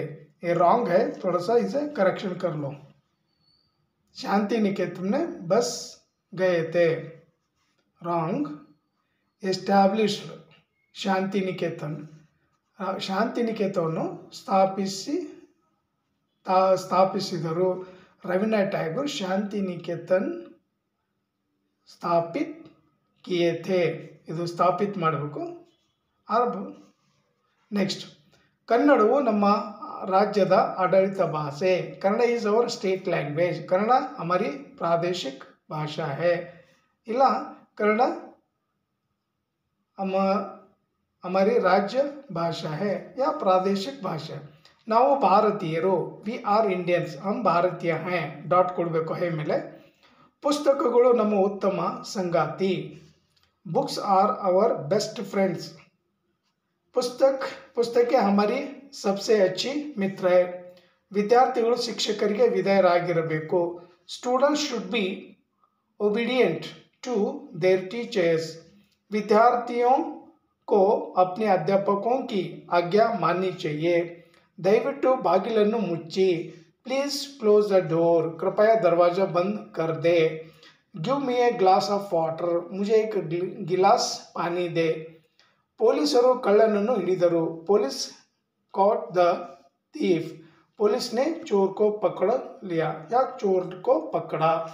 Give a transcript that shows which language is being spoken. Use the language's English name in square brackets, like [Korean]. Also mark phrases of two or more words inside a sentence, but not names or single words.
[Hindi] ये रॉन्ग है, थोड़ा सा इसे करेक्शन कर लो. शांति निकेतन में बस गए थे, रॉन्ग. एस्टैब्लिश्ड शांति निकेतन. [Kannada] ಶಾಂತಿ ನಿಕೇತನವನ್ನು ಸ್ಥಾಪಿಸಿದರು. [Hindi] रवींद्रनाथ टैगोर शांति निकेतन स्थापित किए थे. [Kannada] ಇದು ಸ್ಥಾಪಿತ್ ಮಾಡಬೇಕು. ನೆಕ್ಸ್ಟ್, ಕನ್ನಡವು ನಮ್ಮ ರಾಜ್ಯದ ಆಡಳಿತ ಭಾಷೆ. [English] Kannada is our state language. [Hindi] कन्नड़ हमारी प्रादेशिक भाषा है. ಇಲ್ಲ, ಕನ್ನಡ हमारी राज्य भाषा है या प्रादेशिक भाषा. [Kannada] ನಾವು ಭಾರತೀಯರು. [English] we are Indians. [Hindi] हम भारतीय हैं. [Kannada] ಡಾಟ್ ಕೊಡಬೇಕು ಹೇ ಮೇಲೆ. ಪುಸ್ತಕಗಳು ನಮ್ಮ ಉತ್ತಮ ಸಂಗಾತಿ. [English] books are our best friends. [Hindi] पुस्तकें हमारी सबसे अच्छी मित्र है. [Kannada] ವಿದ್ಯಾರ್ಥಿಗಳು ಶಿಕ್ಷಕರಿಗೆ ವಿಧೇಯರಾಗಿರಬೇಕು. [English] students should be obedient to their teachers. [Hindi] विद्यार्थियों को अपने अध्यापकों की आज्ञा माननी चाहिए. [Kannada] दयविಟ್ಟು ಬಾಗಿಲನ್ನು ಮುಚ್ಚಿ. [English] please close the door. [Hindi] कृपया दरवाजा बंद कर दे. [English] give me a glass of water. [Hindi] मुझे एक गिलास पानी दे. [Kannada] ಪೊಲೀಸರು ಕಳ್ಳನನ್ನು ಹಿಡಿದರು. [English] पुलिस caught the thief. [Hindi] पुलिस ने चोर को पकड़ लिया या चोर को पकड़ा.